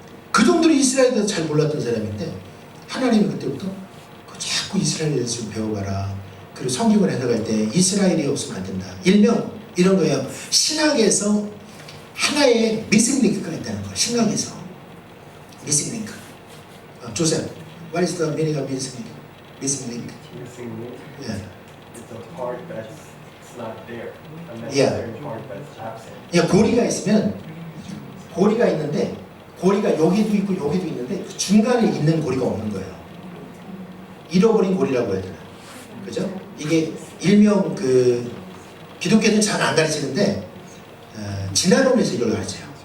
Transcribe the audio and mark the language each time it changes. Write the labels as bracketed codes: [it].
[ko] 그 정도로 이스라엘에 대해서 잘 몰랐던 사람인데 하나님이 그때부터 자꾸 이스라엘에 대해서 좀 배워봐라. 그리고 성경을 해석할 때 이스라엘이 없으면 안 된다. 일명 이런 거예요. 신학에서 하나의 미싱 링크가 있다는 거예요. 신학에서 미싱 링크. [en] 조셉, what is the meaning of missing link? Missing link? Missing link. Yeah. It's a part that's not there. A Yeah. necessary part that's absent. [ko] 야, 고리가 있으면 고리가 있는데 고리가 여기도 있고 여기도 있는데 그 중간에 있는 고리가 없는 거예요. 잃어버린 고리라고 해야 되나? 그죠? 이게 일명 그 기독교는 잘 안 가르치는데 진화론에서 이걸 가르쳐요.